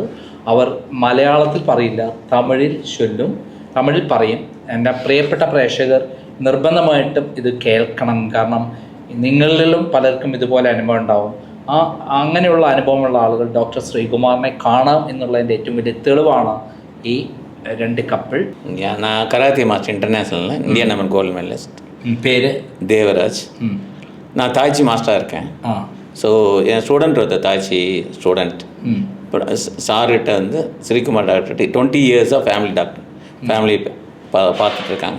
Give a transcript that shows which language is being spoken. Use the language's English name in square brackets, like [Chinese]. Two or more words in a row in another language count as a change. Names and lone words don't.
[Malayalam] അവർ മലയാളത്തിൽ പറയില്ല, തമിഴിൽ ചൊല്ലും, തമിഴിൽ പറയും. എൻ്റെ പ്രിയപ്പെട്ട പ്രേക്ഷകർ നിർബന്ധമായിട്ടും ഇത് കേൾക്കണം. കാരണം നിങ്ങളിലും പലർക്കും ഇതുപോലെ അനുഭവം ഉണ്ടാവും. അങ്ങനെയുള്ള അനുഭവമുള്ള ആളുകൾ ഡോക്ടർ ശ്രീകുമാറിനെ കാണാം എന്നുള്ളതിൻ്റെ ഏറ്റവും വലിയ തെളിവാണ് ഈ 2 കപ്പിൾ. [Tamil] நான் [English] karate master [Tamil] இன்டர்நேஷ்னலில் [English] Indian number gold medalist. [Tamil] பேர் தேவராஜ். நான் தாய்ச்சி மாஸ்டராக இருக்கேன். ஸோ என் ஸ்டூடெண்ட் ஒருத்தர் [English] tai chi student. [Tamil] இப்போ சார்கிட்ட வந்து ஸ்ரீகுமார் டாக்டர் 20 இயர்ஸாக ஃபேமிலி பார்த்துட்ருக்காங்க.